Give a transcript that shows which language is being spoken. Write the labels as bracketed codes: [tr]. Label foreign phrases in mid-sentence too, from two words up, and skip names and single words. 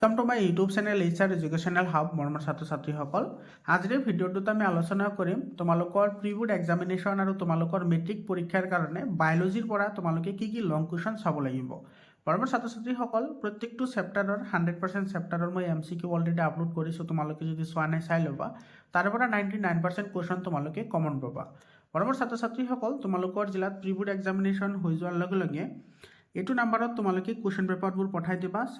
[en] welcome to my YouTube channel HR Educational Hub [as] मरমৰ ছাত্ৰ ছাত্ৰীসকল আজিৰ ভিডিঅ'টোত আমি আলোচনা কৰিম তোমালোকৰ [en] pre board examination [as] আৰু তোমালোকৰ মেট্ৰিক পৰীক্ষাৰ কাৰণে বায়োলজিৰ পৰা তোমালোকে কি [en] long question [as] চাব লাগিব মৰমৰ ছাত্ৰ ছাত্ৰীসকল প্ৰত্যেকটো চেপ্টাৰৰ 100% চেপ্টাৰৰ মই MCQ [en] already upload [as] কৰিছো তোমালোকে যদি চোৱা নাই চাই ল'বা তাৰ পৰা 99% কুৱেশ্যন তোমালোকে কমন পাবা মৰমৰ ছাত্ৰ ছাত্ৰীসকল তোমালোকৰ জিলাত [en] pre board examination [as] হৈ যোৱাৰ লগে লগে এইটো নাম্বাৰত তোমালোকে কুৱেশ্যন পেপাৰবোৰ পঠাই দিবা